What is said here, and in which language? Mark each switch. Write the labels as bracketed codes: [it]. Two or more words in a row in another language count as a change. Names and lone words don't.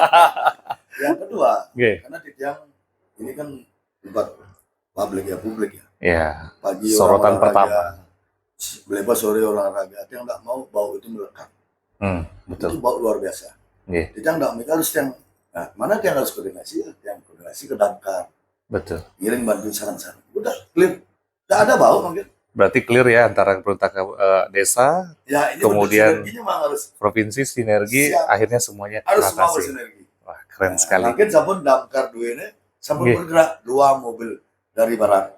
[id] Yang kedua, karena di Tiang ini kan tempat publik ya. Iya. Pagi sorotan pertama. Bebas sore olahraga. Tiang nggak mau bau itu melekat. Betul. Itu bau luar biasa. Tiang nggak mau harus Tiang. Nah, mana Tiang harus koordinasi? Tiang koordinasi ke Damkar. Betul. Ngiring bantuin sarang-sarang. Udah clear. Nggak ada bau mungkin. Berarti clear ya antara pemerintah desa, kemudian provinsi sinergi, akhirnya semuanya harus semua bersinergi. Wah keren sekali. Mungkin sampun Damkar dua ini, sampun bergerak 2 mobil dari barat.